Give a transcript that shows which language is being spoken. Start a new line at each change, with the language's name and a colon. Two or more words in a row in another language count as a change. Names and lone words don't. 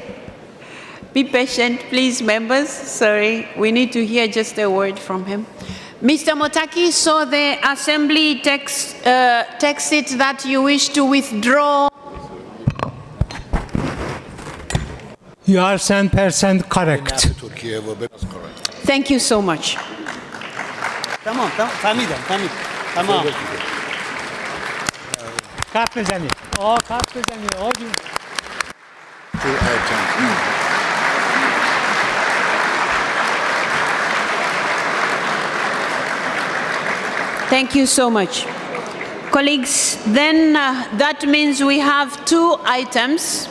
English: Be patient, please, members. Sorry, we need to hear just a word from him. Mr. Motaki, so the Assembly takes it that you wish to withdraw. You are 100% correct. Thank you so much.
Persian: Tamam. Kart بزنید. کارت بزنید.
English: Thank you so much. Colleagues, then that means we have 2 items.